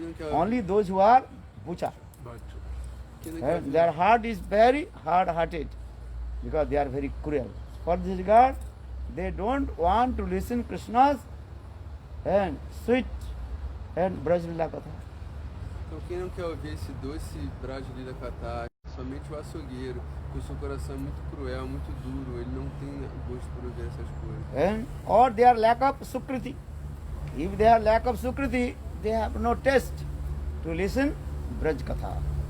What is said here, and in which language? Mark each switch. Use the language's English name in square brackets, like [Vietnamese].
[English] Only those who are bucha. Their heart is very hard-hearted because they are very cruel. For this regard, they don't want to listen Krishna's sweet Braj Lila Katha. [Portuguese] Então, quem não quer ouvir esse doce Braj Lila Katha, somente o açougueiro, porque o seu coração é muito cruel, muito duro, ele não tem gosto por ouvir essas coisas. [English] Or they are lack of Sukriti. If they are lack of Sukriti, they have no taste to listen Braj Katha.